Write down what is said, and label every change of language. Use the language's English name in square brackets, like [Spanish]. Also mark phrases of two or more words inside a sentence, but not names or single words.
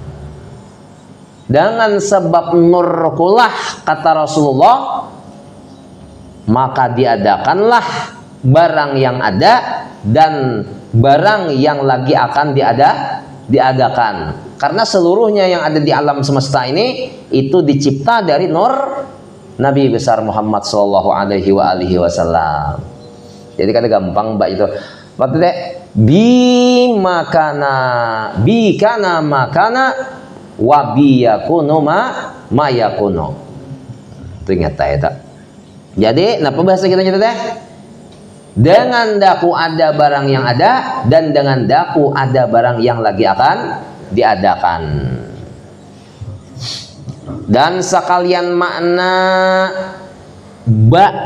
[Indonesian] Dengan sebab nurkulah, kata Rasulullah, maka diadakanlah barang yang ada dan barang yang lagi akan diadakan. Karena seluruhnya yang ada di alam semesta ini itu dicipta dari nur Nabi besar Muhammad sallallahu alaihi wasallam. Jadi kada gampang mbak itu. [Arabic] Maksudnya بي كان ما كان وبي يكون ما يكون. [Indonesian] Ingat ya. Jadi napa bahasa kita teh? Dengan daku ada barang yang ada, dan dengan daku ada barang yang lagi akan diadakan. Dan sekalian makna ba.